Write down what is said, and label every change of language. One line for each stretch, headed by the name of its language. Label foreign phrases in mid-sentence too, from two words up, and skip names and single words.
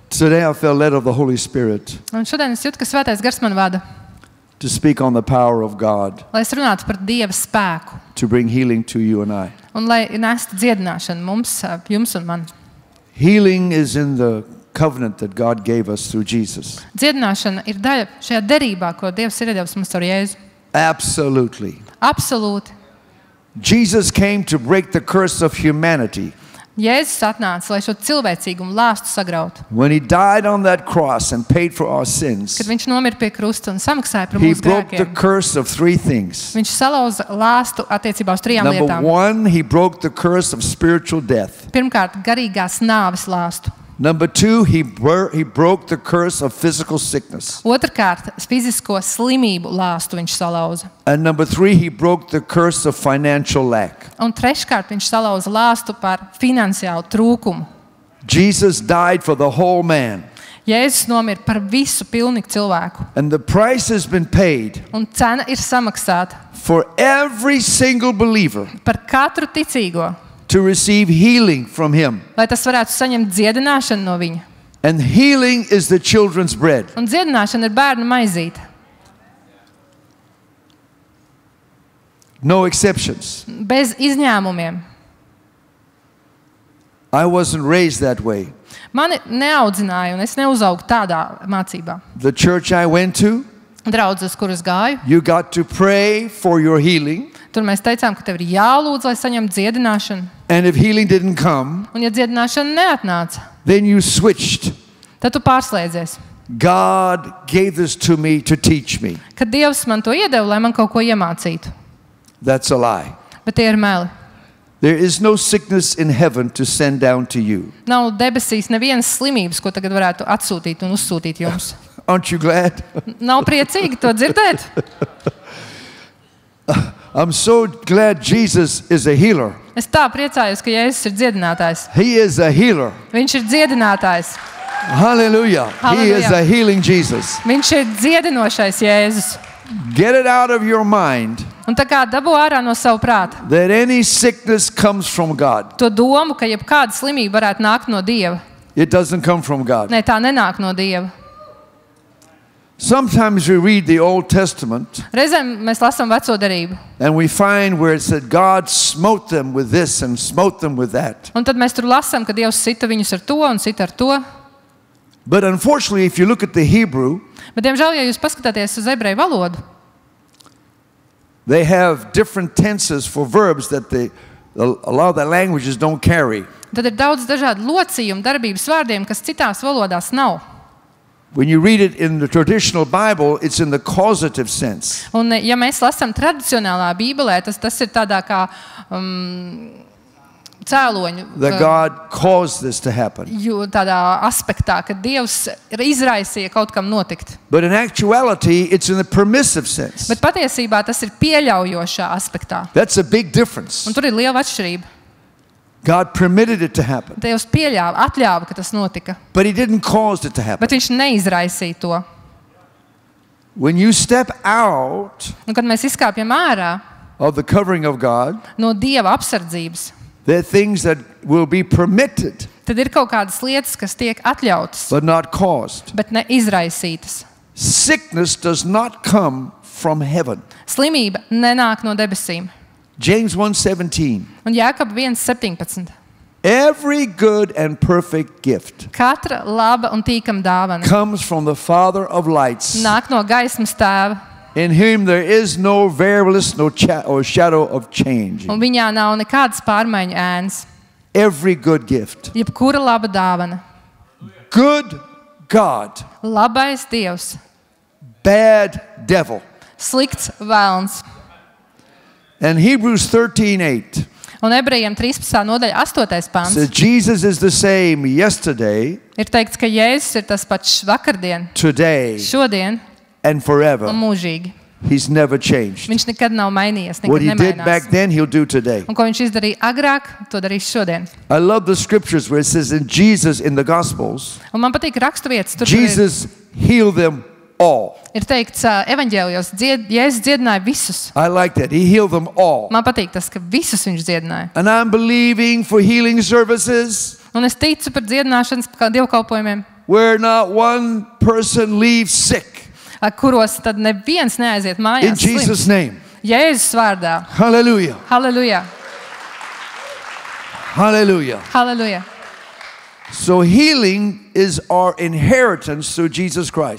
English: Today I felt led of the Holy Spirit
Latvian: Un šodien es jūtu, ka Svētais Gars man vada,
English: to speak on the power of God
Latvian: lai es runātu par Dieva spēku
English: to bring healing to you and I.
Latvian: un lai nestu dziedināšanu mums, jums un man.
English: Healing is in the covenant that God gave us through Jesus.
Latvian: Dziedināšana ir daļa šajā derībā, ko Dievs ir iedevis mums caur Jēzu.
English: Absolutely.
Latvian: Absolūti.
English: Jesus came to break the curse of humanity.
Latvian: Jēzus atnāca, lai šo cilvēcīgumu lāstu sagrautu.
English: When he died on that cross and paid for our sins,
Latvian: Kad viņš nomira pie krusta un samaksāja par
English: he
Latvian: mūsu
English: broke the
Latvian: grēkiem,
English: curse of three things.
Latvian: viņš salauza lāstu attiecībā uz 3
English: Number
Latvian: lietām.
English: one, he broke the curse of spiritual death.
Latvian: Pirmkārt, garīgās nāves lāstu.
English: Number two, he broke the curse of physical sickness.
Latvian: Otrkārt, fizisko slimību lāstu viņš salauza.
English: And number three, he broke the curse of financial lack.
Latvian: Un treškārt, viņš salauza lāstu par finansiālu trūkumu.
English: Jesus died for the whole man.
Latvian: Jēzus nomira par visu pilnīgu cilvēku.
English: And the price has been paid
Latvian: Un cena ir samaksāta
English: for every single believer
Latvian: par katru ticīgo,
English: to receive healing from him.
Latvian: lai tas varētu saņemt dziedināšanu no viņa.
English: And healing is the children's bread.
Latvian: Un dziedināšana ir bērnu maizīte.
English: No exceptions.
Latvian: Bez izņēmumiem.
English: I wasn't raised that way.
Latvian: Mani neaudzināja, un es neuzaugu tādā mācībā.
English: The church I went to,
Latvian: Draudzes, kur es gāju,
English: you got to pray for your healing.
Latvian: tur mēs teicām, ka tev ir jālūdz, lai saņemtu dziedināšanu.
English: And if healing didn't come,
Latvian: Un ja dziedināšana neatnāca,
English: then you switched.
Latvian: tad tu pārslēdzies.
English: God gave this to me to teach me.
Latvian: Kad Dievs man to iedeva, lai man kaut ko iemācītu.
English: That's a lie.
Latvian: Bet tie ir meli.
English: There is no sickness in heaven to send down to you.
Latvian: Nav debesīs nevienas slimības, ko tagad varētu atsūtīt un uzsūtīt jums.
English: Aren't you glad?
Latvian: Nav priecīgi to dzirdēt?
English: I'm so glad Jesus is a healer.
Latvian: Es tā priecājos, ka Jēzus ir dziedinātājs.
English: He is a healer.
Latvian: Viņš ir dziedinātājs.
English: Hallelujah. He is
Latvian: Hallelujah.
English: a healing Jesus.
Latvian: Viņš ir dziedinošais Jēzus.
English: Get it out of your mind
Latvian: Un tā kā dabū ārā no savu prāta
English: that any sickness comes from God.
Latvian: to domu, ka jebkāda slimība varētu nākt no Dieva.
English: It doesn't come from God.
Latvian: Nē, tā nenāk no Dieva.
English: Sometimes we read the Old Testament
Latvian: Reizēm mēs lasām veco derību.
English: and we find where it said God smote them with this and smote them with that.
Latvian: Un tad mēs tur lasām, ka Dievs sita viņus ar to un sita ar to.
English: But unfortunately, if you look at the Hebrew,
Latvian: Bet, diemžēl, ja jūs paskatāties uz ebreju valodu,
English: they have different tenses for verbs that a lot of the languages don't carry.
Latvian: tad ir daudz dažādu locījumu darbības vārdiem, kas citās valodās nav.
English: When you read it in the traditional Bible, it's in the causative sense.
Latvian: Un, ja mēs lasām tradicionālā Bībelē, tas ir tādā kā cēloņu
English: That God caused this to happen.
Latvian: tādā aspektā, ka Dievs izraisīja kaut kam notikt.
English: But in actuality, it's in the permissive sense.
Latvian: Bet patiesībā tas ir pieļaujošā aspektā.
English: That's a big difference.
Latvian: Un tur ir liela atšķirība.
English: God permitted it to happen,
Latvian: Dievs atļāva, ka tas notika.
English: but He didn't cause it to happen.
Latvian: Bet viņš neizraisīja to.
English: When you step out
Latvian: Un, kad mēs izkāpjam ārā
English: of the covering of God,
Latvian: no Dieva apsardzības,
English: there are things that will be permitted,
Latvian: tad ir kaut kādas lietas, kas tiek atļautas,
English: but not caused.
Latvian: bet ne izraisītas.
English: Sickness does not come from heaven.
Latvian: Slimība nenāk no debesīm.
English: James 1:17.
Latvian: Un Jākaba 1:17.
English: Every good and perfect gift
Latvian: Katra laba un tīkama dāvana
English: comes from the Father of lights,
Latvian: nāk no gaismas tēva,
English: in whom there is no variableness, or shadow of change.
Latvian: un viņā nav nekādas pārmaiņu ēnas.
English: Every good gift.
Latvian: Jebkura laba dāvana.
English: Good God,
Latvian: Labais Dievs,
English: bad devil.
Latvian: slikts vēlns.
English: And Hebrews 13:8
Latvian: Un Ebrejiem 13. nodaļa 8. pants
English: says Jesus is the same yesterday,
Latvian: ir teikts, ka Jēzus ir tas pats vakardien,
English: today,
Latvian: šodien
English: and
Latvian: un
English: forever.
Latvian: mūžīgi.
English: He's never changed.
Latvian: Viņš nekad nav mainījies,
English: What
Latvian: nekad
English: He did back
Latvian: nemainās.
English: then, He'll do today.
Latvian: Un ko viņš izdarīja agrāk, to darīs šodien.
English: I love the scriptures where it says in Jesus in the Gospels,
Latvian: Un man patīk raksturvietas, tur
English: Jesus healed them all.
Latvian: ir teikts evaņģēlijos, Jēzus dziedināja visus.
English: I like that. He healed them all.
Latvian: Man patīk tas, ka visus viņš dziedināja.
English: And I'm believing for healing services
Latvian: Un es ticu par dziedināšanas dievkalpojumiem.
English: where not one person leaves sick.
Latvian: Kuros tad neviens neaiziet
English: In
Latvian: mājās
English: Jesus'
Latvian: slims.
English: name.
Latvian: Jēzus vārdā.
English: Hallelujah.
Latvian: Halleluja.
English: Hallelujah.
Latvian: Halleluja.
English: So healing is our inheritance through Jesus Christ.